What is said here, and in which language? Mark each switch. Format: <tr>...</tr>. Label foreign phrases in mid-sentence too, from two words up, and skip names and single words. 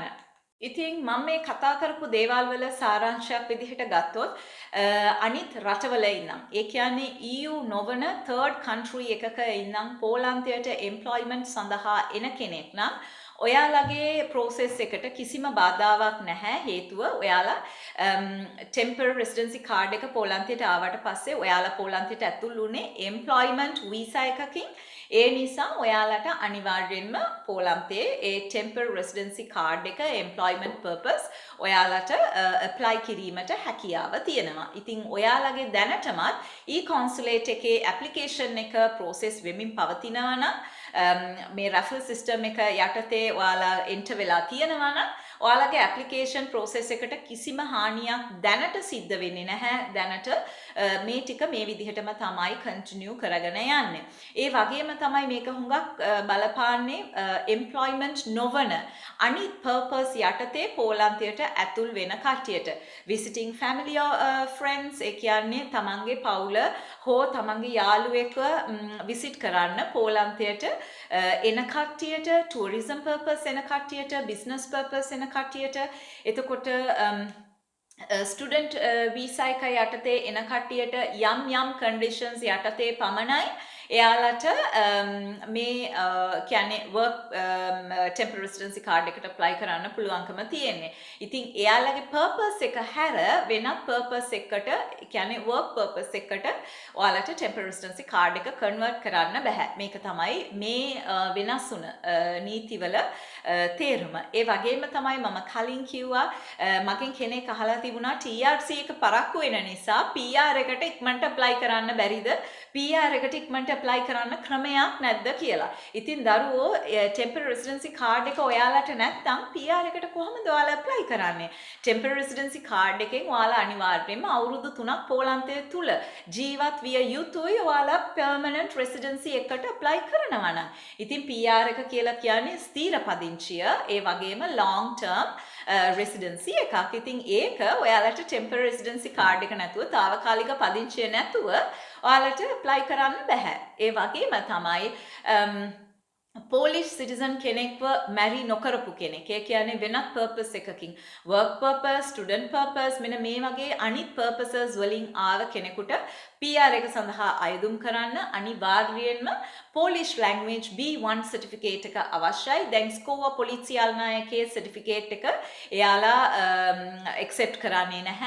<si>ඉතින් මම මේ කතා කරපු දේවල් වල සාරාංශයක් විදිහට ගත්තොත් අනිත් රටවල ඉන්නම් ඒ කියන්නේ EU නොවන</si> <en>third country</en> <si>එකක ඉන්නම් පෝලන්තයට employment සඳහා එන කෙනෙක් නම් ඔයාලගේ process එකට කිසිම බාධාවක් නැහැ හේතුව ඔයාලා</si> <en>temporary residency card</en> <si>එක පෝලන්තයට ආවට පස්සේ ඔයාලා පෝලන්තයට ඇතුල් වුණේ</si> <en>employment visa</en> <si>එකකින් ඒ නිසා ඔයාලට අනිවාර්යෙන්ම පෝලන්තයේ ඒ</si> <en>temporary residency card</en> <si>එක</si> <en>employment purpose</en> <si>ඔයාලට apply කිරීමට හැකියාව තියෙනවා. ඉතින් ඔයාලගේ දැනටමත් e-consulate එකේ application එක process වෙමින් පවතිනවා නම් මේ</si> <en>raffle system</en> <si>එක යටතේ ඔයාලා enter වෙලා තියෙනවා නම් ඔයාලගේ</si> <en>application process</en> <si>එකට කිසිම හානියක් දැනට සිද්ධ වෙන්නේ නැහැ. දැනට මේ ටික මේ විදිහටම තමයි continue කරගෙන යන්නේ. ඒ වගේම තමයි මේක හුඟක් බලපාන්නේ employment නොවන අනිත් purpose යටතේ පෝලන්තයට ඇතුල් වෙන කට්ටියට.</si> <en>visiting family friends</en> <si>ඒ කියන්නේ තමන්ගේ පවුල හෝ තමන්ගේ යාළුවෙක්ව visit කරන්න පෝලන්තයට එන කට්ටියට</si> <en>tourism purpose</en> <si>එන කට්ටියට</si> <en>business purpose</en> <si>එන කට්ටියට එතකොට</si> <en>student visa</en> <si>එක යටතේ එන කට්ටියට යම් conditions යටතේ පමණයි එයාලට මේ කියන්නේ</si> <en>work temporary residency card</en> <si>එකට apply කරන්න පුළුවන්කම තියෙන්නේ. ඉතින් එයාලගේ purpose එක හැර වෙනත් purpose එකකට කියන්නේ</si> <en>work purpose</en> <si>එකකට ඔයාලට</si> <en>temporary residency card</en> <si>එක convert කරන්න බෑ. මේක තමයි මේ වෙනස් වුණ නීතිවල තේරුම. ඒ වගේම තමයි මම කලින් කිව්වා මගෙන් කෙනෙක් අහලා තිබුණා TRC එක පරක්කු වෙන නිසා PR එකට ඉක්මනට apply කරන්න බැරිද? PR එකට ඉක්මනට ඇප්ලයි කරන්න ක්‍රමයක් නැද්ද කියලා. ඉතින් දරුවෝ</si> <en>temporary residency card</en> <si>එක ඔයාලට නැත්නම් PR එකට කොහොමද ඔයාලා ඇප්ලයි කරන්නේ?</si> <en>temporary residency card</en> <si>එකෙන් ඔයාලා අනිවාර්යයෙන්ම අවුරුදු 3ක් පෝලන්තය තුල ජීවත් විය යුතුයි ඔයාලා</si> <en>permanent residency</en> <si>එකට ඇප්ලයි කරනවා නම්. ඉතින් PR එක කියලා කියන්නේ ස්ථීර පදිංචිය, ඒ වගේම</si> <en>long term residency</en> <si>එකක්. ඉතින් ඒක ඔයාලට</si> <en>temporary residency card</en> <si>එක නැතුව తాවකාලික පදිංචිය නැතුව ඔයාලට apply කරන්න බෑ. ඒ වගේම තමයි</si> <en>Polish citizen</en> <si>කෙනෙක්ව marry නොකරපු කෙනෙක්. ඒ කියන්නේ වෙනත් purpose එකකින්</si> <en>work purpose, student purpose</en> <si>මෙන්න මේ වගේ අනිත් purposes වලින් ආව කෙනෙකුට PR එක සඳහා අයදුම් කරන්න අනිවාර්යයෙන්ම</si> <en>Polish language B1 certificate</en> <si>එක අවශ්‍යයි. දැන් ස්කෝවා පොලිසියාල්නායකේ certificate එක එයාලා accept කරන්නේ නැහැ.</si>